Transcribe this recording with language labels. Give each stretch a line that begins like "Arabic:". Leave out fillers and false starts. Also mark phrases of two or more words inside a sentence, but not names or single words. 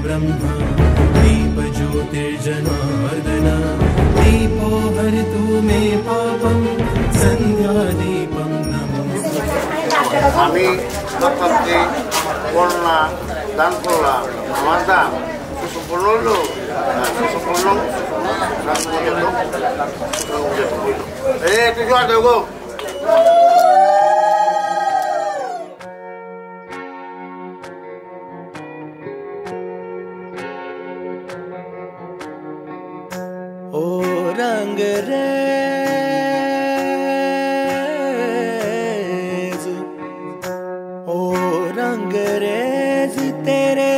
Sanskrit: दीप ज्योतिर्जनार्दन दीपो हरतु मे पापं सन्ध्यादीपं नमोस्तुते।
Bangla: আমি প্রথমে বন্যা দান করলাম আমার দান সুসম্পন্ন হলো সুসম্পন্ন একটু জোয়ার দেব গো।
Hindi: ओ रंग रेज ओ रंग रेज तेरे